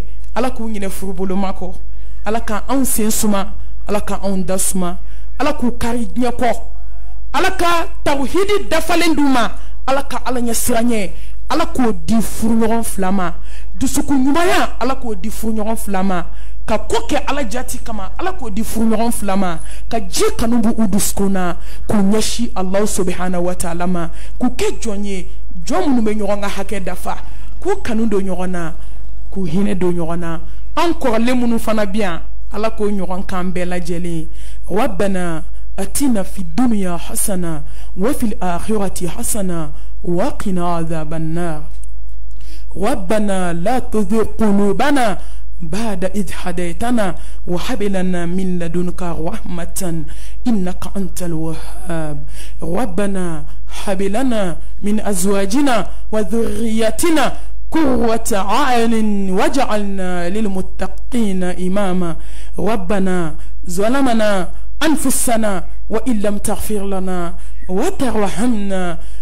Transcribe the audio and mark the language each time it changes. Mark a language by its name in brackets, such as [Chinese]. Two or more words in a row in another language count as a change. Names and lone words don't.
[Bambara] ala k'u ɲinɛ furuboloma kɔ ala k'anw sen suma ala k'anw da suma ala k'u kari diɲɛ kɔ ala ka tawhidi dafalen d'u ma ala ka ala ɲɛ siranɲɛ ala k'o di furuɲɔgɔn fila ma dusukun ɲumanya ala k'o di furuɲɔgɔn fila ma ka ko kɛ ala jati kama ala k'o di furuɲɔgɔn fila ma ka ji kanu bu u dusukun na k'u ɲɛsi [Arabic] الله سبحانه وتعالى [Bambara] ma k'u kɛ jɔn ye jɔn minnu bɛ ɲɔgɔn ka hakɛ dafa k'u kanu don ɲɔgɔn na k'u hinɛ don ɲɔgɔn na an kɔrɔlen minnu fana bi yan ala k'o ɲɔgɔn kan bɛɛ lajɛlen [Arabic] ربنا آتنا في الدنيا حسنة وفي الآخرة حسنة وقنا عذاب النار ربنا لا تزغ قلوبنا بعد إذ هديتنا وهب لنا من لدنك رحمة إنك أنت الوهاب ربنا هب لنا من أزواجنا وذريتنا قرة أعين واجعلنا للمتقين إماما ربنا ظلمنا أنفسنا وإن لم تغفر لنا وترحمنا